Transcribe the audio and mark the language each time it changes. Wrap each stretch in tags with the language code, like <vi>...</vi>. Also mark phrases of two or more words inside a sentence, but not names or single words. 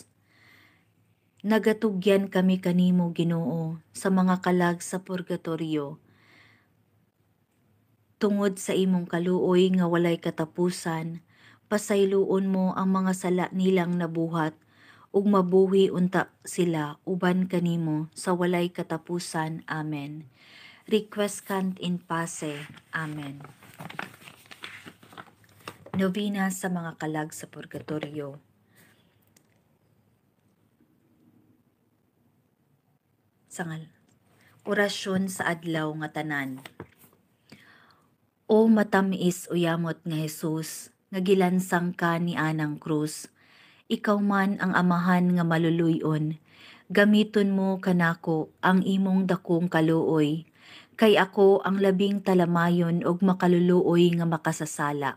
<ceb>Nagatugyan kami kanimo Ginoo sa mga kalag sa purgatorio, tungod sa imong kaluoy nga walay katapusan, pasayloon mo ang mga sala nilang nabuhat, ug mabuhi unta sila uban kanimo sa walay katapusan.</ceb> <la>Amen. Requiescant in pace. Amen.</la> <ceb>Novena sa mga kalag sa purgatorio. Sangal. Orasyon sa adlaw nga tanan. O matamiis uyamot nga Hesus, nga gilansang ka ni anang krus, ikaw man ang amahan nga maluluyon, gamiton mo kanako ang imong dakong kaluoy, kay ako ang labing talamayon og makaluluoy nga makasasala.</ceb>